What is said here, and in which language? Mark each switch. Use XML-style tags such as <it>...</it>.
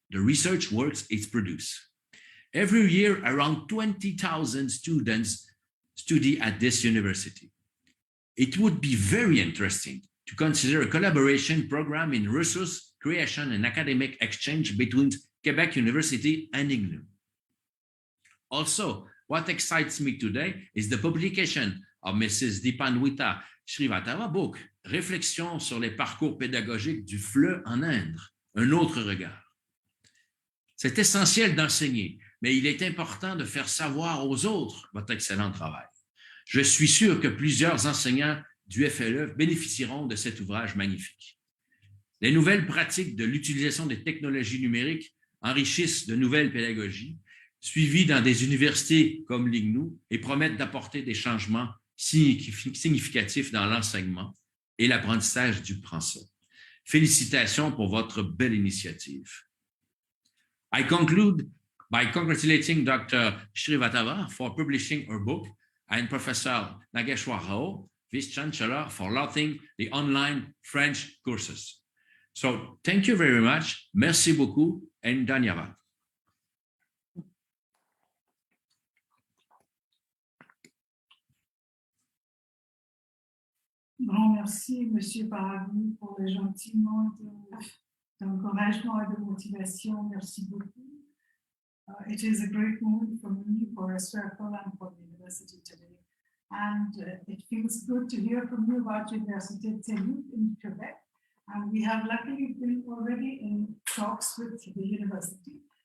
<en>the research works it's produced. Every year, around 20,000 students study at this university. It would be very interesting to consider a collaboration program in resource creation and academic exchange between Quebec University and IGNOU. Also, what excites me today is the publication of Mrs.</en> <fr>Dipanwita Srivatava book, Réflexions sur les parcours pédagogiques du FLE en Inde, un autre regard. C'est essentiel d'enseigner, mais il est important de faire savoir aux autres votre excellent travail. Je suis sûr que plusieurs enseignants du FLE bénéficieront de cet ouvrage magnifique. Les nouvelles pratiques de l'utilisation des technologies numériques enrichissent de nouvelles pédagogies, suivies dans des universités comme l'IGNOU et promettent d'apporter des changements significatifs dans l'enseignement et l'apprentissage du français. Félicitations pour votre belle initiative.</fr> <en>I conclude by congratulating Dr. Srivatava for publishing her book and Professor Nageshwar Rao, Vice-Chancellor, for launching the online French courses. So thank you very much.</en> <fr>Merci beaucoup</fr> <en>and</en> <hi>dhanyavad.</hi> <fr>Grand merci, Monsieur Paragou, pour le gentil mot d'encouragement et de motivation. Merci beaucoup.</fr> <en>It is a great moment for me, for Estrapol, and for the university today. And it feels good to hear from you about Université de Toulouse in Quebec. And we have luckily been already in talks with the university.</en>